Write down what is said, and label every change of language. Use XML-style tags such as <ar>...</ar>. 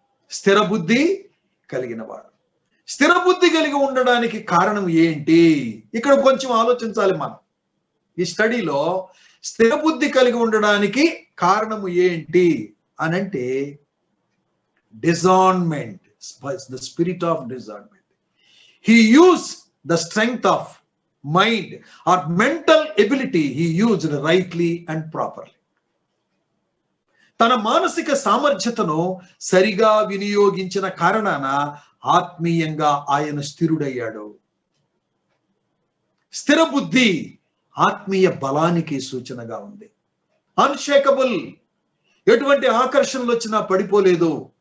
<te>స్థిర బుద్ధి కలిగిన వాడు. స్థిర బుద్ధి కలిగి ఉండడానికి కారణం ఏంటి? ఇక్కడ కొంచెం ఆలోచించాలి మనం. ఈ స్టడీలో స్థిర బుద్ధి కలిగి ఉండడానికి కారణము ఏంటి అని అంటే</te> <en>discernment, the spirit of discernment. He used the strength of mind or mental ability, he used rightly and properly.</en> <te>తన మానసిక సామర్థ్యతను సరిగా వినియోగించిన కారణాన ఆత్మీయంగా ఆయన స్థిరుడయ్యాడు. స్థిర బుద్ధి ఆత్మీయ బలానికి సూచనగా ఉంది. అన్షేకబుల్, ఎటువంటి ఆకర్షణలు వచ్చినా పడిపోలేదు.</te>